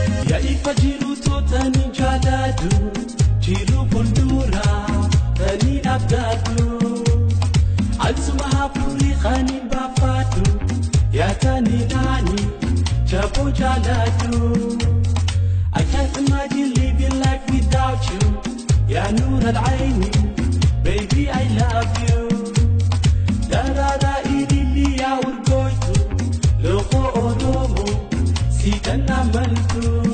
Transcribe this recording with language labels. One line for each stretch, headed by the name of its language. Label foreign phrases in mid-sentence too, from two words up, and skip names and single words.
Oromo: Yaa ifa jiru toota ni jaallatu, jiru fuuldura tani abdaatu. Al suma hafuuri kan hin baafatu, yaa tani naani, jaboo jaallatu.
English: I can't imagine living life without you, yaa Nuur al-Ayni, baby I love you.
Oromo: Darara ilili yaa urgooytu, loqoo Oromoo, si kan amantu.